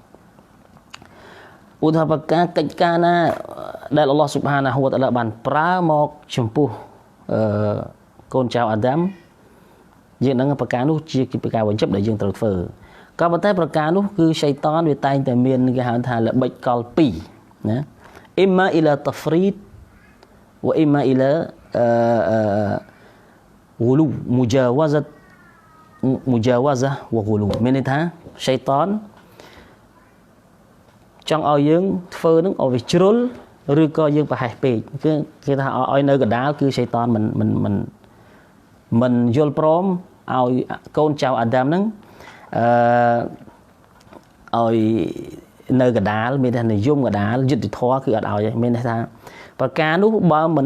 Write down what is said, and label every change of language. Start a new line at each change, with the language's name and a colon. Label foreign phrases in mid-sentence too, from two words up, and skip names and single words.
Khmer: ឧទាហរណ៍ការកិច្ចការណាដែលអល់ឡោះ
Arabic: سبحانه وتعالى
Khmer: បានប្រើមកចំពោះកូនចៅអាដាមយើងនឹងប្រការនោះជាប្រការបញ្ចប់ដែលយើងត្រូវធ្វើក៏ប៉ុន្តែប្រការនោះគឺឆៃតានវាតែងតែមានគេហៅថាល្បិចកល2ណា
Arabic: إما إلى تفريط وإما إلى غلو مجاوزة وغلو
Khmer: មានន័យថាឆៃតានចង់ឲ្យយើងធ្វើនឹងឲ្យវាជ្រុលឬក៏យើងប្រហែសពេកគឺគេថាឲ្យនៅកណ្ដាលគឺឆៃតានមិនយល់ព្រមឲ្យកូនចៅអាដាមហ្នឹងឲ្យនៅកណ្ដាលមានថានិយមកណ្ដាលយុទ្ធធម៌គឺអត់ឲ្យមានថាប្រការនោះបើមិន